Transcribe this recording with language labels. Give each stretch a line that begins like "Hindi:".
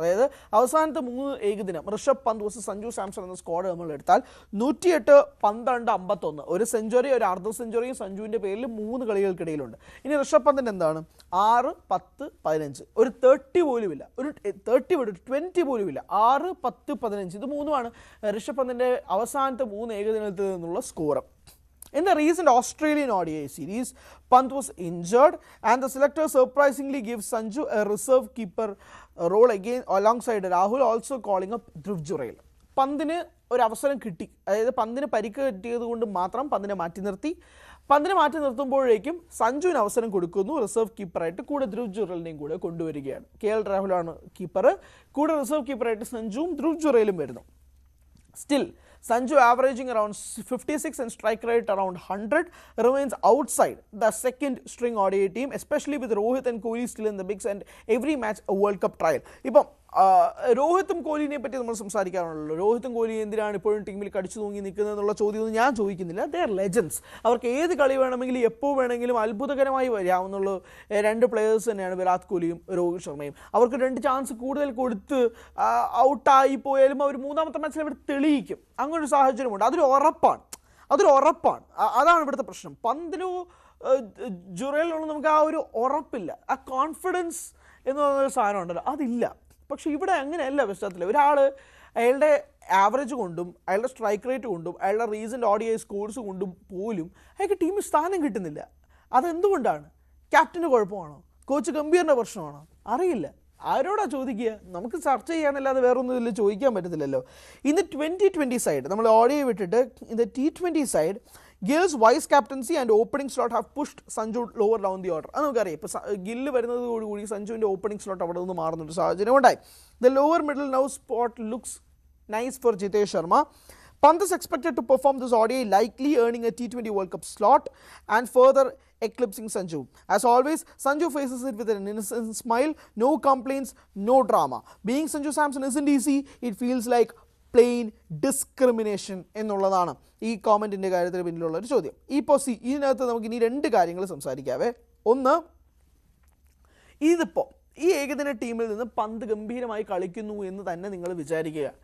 Malayalam: അതായത് അവസാനത്തെ 3 ഏകദിനം ഋഷഭ് പന്ത് വേഴ്സസ് സഞ്ജു സാംസൺ എന്ന സ്ക്വാഡ് നമ്മൾ എടുത്താൽ 108, 12, 51, ഒരു സെഞ്ചുറി, ഒരു അർദ്ധ സെഞ്ചുറിയും സഞ്ജുവിൻ്റെ പേരിൽ 3 കളികൾക്കിടയിലുണ്ട്. ഇനി ഋഷഭ് പന്തിൻ്റെ എന്താണ്? 6, 10, 15, ഒരു 30 പോലുമില്ല, ഒരു 30 വിട്ട് 20 പോലുമില്ല. 6, 10, 15 ഇത് മൂന്നുമാണ് ഋഷഭ് പന്തിൻ്റെ അവസാനത്തെ 3 ഏകദിനത്തിൽ നിന്നുള്ള score.
English: In the recent Australian ODI series, Pant was injured and the selector surprisingly gave Sanju a reserve keeper role again alongside Rahul, also calling up Dhruv Jurel.
Malayalam: പന്തിന് ഒരു അവസരം കിട്ടി, അതായത് പന്തിന് പരിക്ക് കിട്ടിയത് കൊണ്ട് മാത്രം പന്തിനെ മാറ്റി നിർത്തി. പന്തിനെ മാറ്റി നിർത്തുമ്പോഴേക്കും സഞ്ജുവിന് അവസരം കൊടുക്കുന്നു റിസർവ് കീപ്പറായിട്ട്. കൂടെ ധ്രുവ് ജുറലിനെയും കൂടെ കൊണ്ടുവരികയാണ്. KL രാഹുലാണ് കീപ്പർ, കൂടെ റിസർവ് കീപ്പറായിട്ട് സഞ്ജുവും ധ്രുവ് ജുറലും വരുന്നു.
English: Still, Sanju averaging around 56 and strike rate around 100 remains outside the second string ODI team, especially with Rohit and Kohli still in the mix and every match a World Cup trial.
Malayalam: ഇപ്പം രോഹിത്തും കോഹ്ലിനെ പറ്റി നമ്മൾ സംസാരിക്കാറുള്ളൂ. രോഹിത്തും കോഹ്ലി എന്തിനാണ് ഇപ്പോഴും ടീമിൽ കടിച്ചു തൂങ്ങി നിൽക്കുന്നത് എന്നുള്ള ചോദ്യമൊന്നും ഞാൻ ചോദിക്കുന്നില്ല.
English: They are legends.
Malayalam: അവർക്ക് ഏത് കളി വേണമെങ്കിലും എപ്പോൾ വേണമെങ്കിലും അത്ഭുതകരമായി വരാവുന്നുള്ള 2 പ്ലെയേഴ്സ് തന്നെയാണ് വിരാട് കോഹ്ലിയും രോഹിത് ശർമ്മയും. അവർക്ക് 2 ചാൻസ് കൂടുതൽ കൊടുത്ത് ഔട്ടായി പോയാലും അവർ 3-ാമത്തെ മാച്ചിൽ അവർ തെളിയിക്കും. അങ്ങനൊരു സാഹചര്യമുണ്ട്. അതൊരു ഉറപ്പാണ്. അതാണ് ഇവിടുത്തെ പ്രശ്നം. പന്തിനോ ജുറേലിനോ നമുക്ക് ആ ഒരു ഉറപ്പില്ല. ആ കോൺഫിഡൻസ് എന്ന് പറയുന്നൊരു സാധനം ഉണ്ടല്ലോ, അതില്ല. പക്ഷേ ഇവിടെ അങ്ങനെയല്ല. പശ്ചാത്തലത്തിൽ ഒരാൾ അയാളുടെ ആവറേജ് കൊണ്ടും അയാളുടെ സ്ട്രൈക്ക് റേറ്റ് കൊണ്ടും അയാളുടെ റീസെൻറ്റ് ODI സ്കോർസ് കൊണ്ടും പോലും അയാൾക്ക് ടീമിൽ സ്ഥാനം കിട്ടുന്നില്ല. അതെന്തുകൊണ്ടാണ്? ക്യാപ്റ്റൻ്റെ കുഴപ്പമാണോ? കോച്ച് ഗംഭീറിൻ്റെ പ്രശ്നമാണോ? അറിയില്ല. ആരോടാ ചോദിക്കുക? നമുക്ക് ചർച്ച ചെയ്യാനല്ലാതെ വേറൊന്നും ഇതിൽ ചോദിക്കാൻ പറ്റത്തില്ലല്ലോ. ഇന്ന് 2020 സൈഡ് നമ്മൾ ODI വിട്ടിട്ട് ഇന്ന് T20 side
English: Gill's vice captaincy and opening slot have pushed Sanju lower down the order.
Malayalam: അത് നമുക്കറിയാം. ഇപ്പോൾ ഗില്ല് വരുന്നതോടുകൂടി സഞ്ജുവിൻ്റെ ഓപ്പണിംഗ് സ്ലോട്ട് അവിടെ നിന്ന് മാറുന്നൊരു സാഹചര്യം ഉണ്ടായി.
English: The lower middle now spot looks nice for Jitesh Sharma. Pant is expected to perform this ODI, likely earning a T20 World Cup slot and further eclipsing Sanju. As always, Sanju faces it with an innocent smile, no complaints, no drama. Being Sanju Samson isn't easy. It feels like
Malayalam: plain discrimination എന്നുള്ളതാണ് ഈ കോമൻറ്റിൻ്റെ കാര്യത്തിന് പിന്നിലുള്ള ഒരു ചോദ്യം. ഇതിനകത്ത് നമുക്ക് ഇനി 2 കാര്യങ്ങൾ സംസാരിക്കാവേ. ഒന്ന്, ഇതിപ്പോൾ ഈ ഏകദിന ടീമിൽ നിന്ന് പന്ത് ഗംഭീരമായി കളിക്കുന്നു എന്ന് തന്നെ നിങ്ങൾ വിചാരിക്കുക.